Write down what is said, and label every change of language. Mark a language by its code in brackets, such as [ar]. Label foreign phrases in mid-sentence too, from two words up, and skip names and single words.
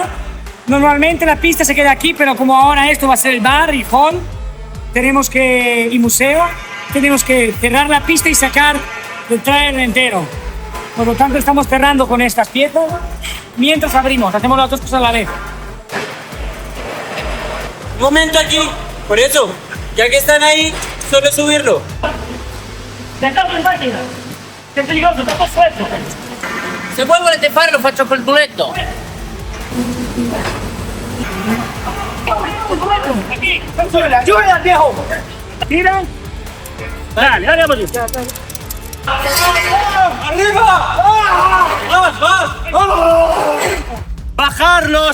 [es] Normalmente la pista se queda aquí, pero como ahora esto va a ser el bar y hall, y museo, tenemos que cerrar la pista y sacar el trailer entero. Por lo tanto, estamos cerrando con estas piezas mientras abrimos. Hacemos las dos cosas a la vez. Un momento aquí. Por eso, ya que están ahí, solo subirlo. [it] Dentro in macchina. Che peligroso, troppo freddo. Se voi volete fare lo faccio col muletto. [es] Aquí, ayúdala, viejo. Tira. Dale, dale, vamos. ¡Bajarlo!